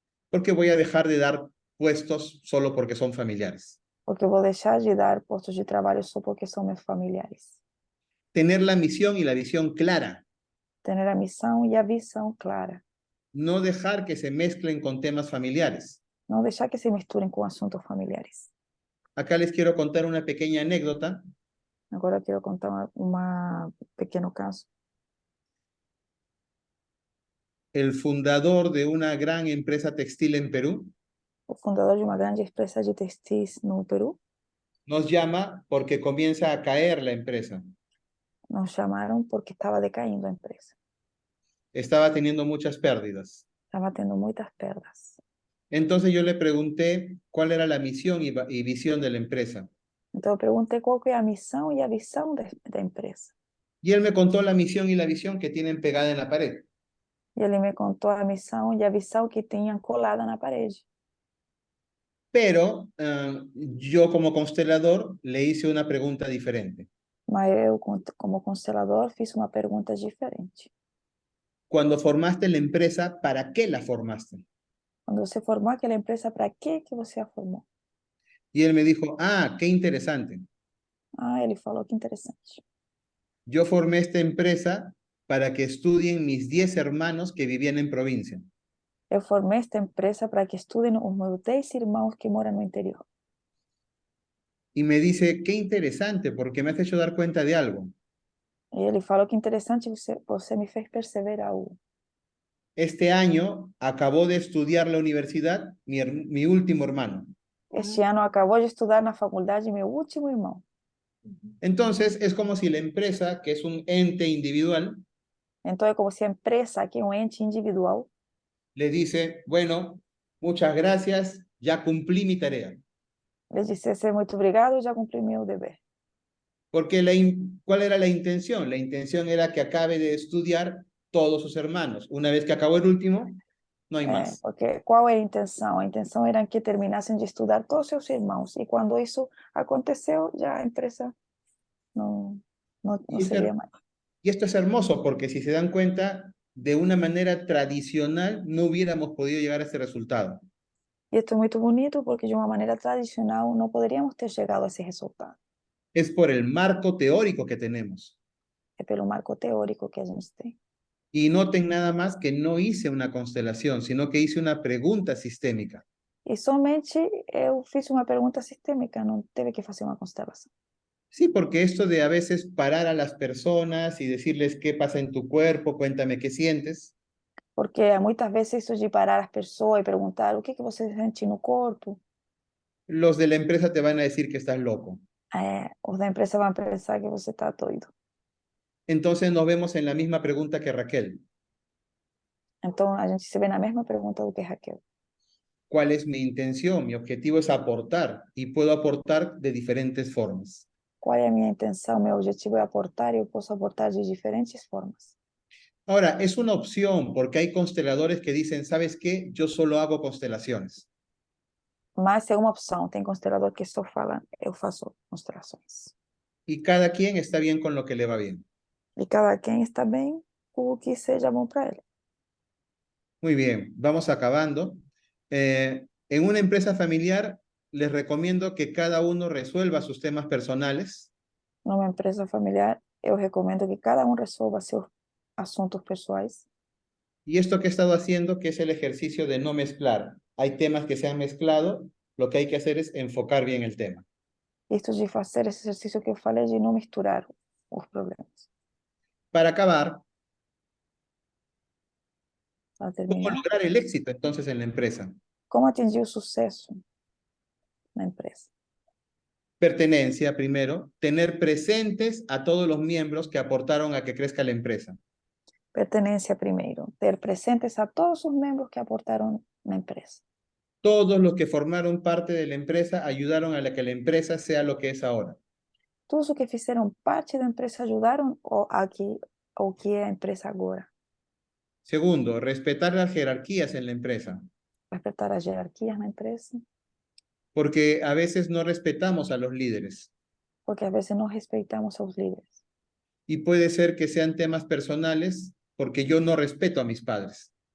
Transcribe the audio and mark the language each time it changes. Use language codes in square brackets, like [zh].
[es] Porque voy a dejar de dar puestos solo porque son familiares. [pt] porque eu vou deixar de dar postos de trabalho só porque são meus familiares. [es] Tener la misión y la visión clara. [pt] Ter a missão e a visão clara. [es] No dejar que se mezclen con temas familiares. [pt] Não deixar que se misturem com assuntos familiares. [es] Acá les quiero contar una pequeña anécdota. [pt] Agora eu quero contar um pequeno caso. [es] El fundador de una gran empresa textil en Perú [pt] O fundador de uma grande empresa de textis no Peru [es] nos llama porque comienza a caer la empresa. [pt] nos chamaram porque estava decaindo a empresa. [es] Estaba teniendo muchas pérdidas. [pt] Estava tendo muitas perdas. [es] Entonces yo le pregunté cuál era la misión y visión de la empresa. [pt] Então eu perguntei qual que é a missão e a visão da empresa. [es] Y él me contó la misión y la visión que tienen pegada en la pared. [pt] E ele me contou a missão e a visão que tinha colada na parede. [es] Pero yo como constelador le hice una pregunta diferente. [pt] Mas eu, como constelador, fiz uma pergunta diferente. [es] Cuando formaste la empresa, ¿para qué la formaste? [pt] Quando você formou aquela empresa, para que você a formou? [es] Y él me dijo, ah, qué interesante. [pt] Ah, ele falou que interessante. [es] Yo formé esta empresa para que estudien mis 10 hermanos que vivían en provincia. [pt] Eu formei esta empresa para que estudem os meus 10 irmãos que moram no interior. [es] Y me dice, qué interesante, porque me has hecho dar cuenta de algo. [pt] E ele falou que interessante, você me fez perceber algo. [es] Este año acabó de estudiar la universidad mi último hermano. [pt] Este ano acabou de estudar na faculdade meu último irmão. [es] Entonces, es como si la empresa, que es un ente individual, [pt] Então é como se a empresa, que é um ente individual, [es] le dice, bueno, muchas gracias, ya cumplí mi tarea. [pt] ele dissesse muito obrigado, eu já cumpri meu dever. [es] Porque ¿cuál era la intención? La intención era que acabe de estudiar todos sus hermanos. Una vez que acabó el último, no hay más. [pt] Porque qual era a intenção? A intenção era que terminassem de estudar todos seus irmãos. E quando isso aconteceu, já a empresa não seria mais. [es] Y esto es hermoso porque si se dan cuenta, de una manera tradicional no hubiéramos podido llegar a este resultado. [pt] E esto é muito bonito porque de uma maneira tradicional não poderíamos ter chegado a esse resultado. [es] Es por el marco teórico que tenemos. [pt] É pelo marco teórico que a gente tem. [es] Y noten nada más que no hice una constelación, sino que hice una pregunta sistémica. [pt] E somente eu fiz uma pergunta sistêmica, não teve que fazer uma constelação. [es] Sí, porque esto de a veces parar a las personas y decirles qué pasa en tu cuerpo, cuéntame qué sientes, [pt] Porque muitas vezes isso de parar as pessoas e perguntar o que você sente no corpo, [es] los de la empresa te van a decir que estás loco. [pt] os da empresa vão pensar que você está doido. [es] Entonces nos vemos en la misma pregunta que Raquel. [pt] Então a gente se vê na mesma pergunta do que Raquel. [es] ¿Cuál es mi intención? Mi objetivo es aportar y puedo aportar de diferentes formas. [pt] Qual é a minha intenção? Meu objetivo é aportar e eu posso aportar de diferentes formas. [es] Ahora, es una opción porque hay consteladores que dicen, ¿sabes qué? Yo solo hago constelaciones. [pt] Mas é uma opção. Tem constelador que só fala, eu faço constelações. [es] Y cada quien está bien con lo que le va bien. [pt] E cada quem está bem com o que seja bom para ele. [es] Muy bien, vamos acabando. En una empresa familiar, les recomiendo que cada uno resuelva sus temas personales. [pt] Numa empresa familiar, eu recomendo que cada um resolva seus assuntos pessoais. [es] Y esto que he estado haciendo, que es el ejercicio de no mezclar. Hay temas que se han mezclado, lo que hay que hacer es enfocar bien el tema. [pt] Isto de fazer esse exercício que eu falei de não misturar os problemas. [es] Para acabar, [pt] Para [es] ¿cómo [pt] terminar, [es] lograr el éxito entonces en la empresa? [pt] como atingir o sucesso na empresa? [es] Pertenencia, primero, tener presentes a todos los miembros que aportaron a que crezca la empresa. [pt] Pertenência primeiro, ter presentes a todos os membros que aportaram na empresa. [es] Todos los que formaron parte de la empresa ayudaron a que la empresa sea lo que es ahora. [pt] Todos os que fizeram parte da empresa ajudaram ao que é a empresa agora. [es] Segundo, respetar las jerarquías en la empresa, [pt] Respeitar as hierarquias na empresa, [es] porque a veces no respetamos a los líderes [pt] porque às vezes não respeitamos aos líderes. [es] y puede ser que sean temas personales porque yo no respeto a mis padres.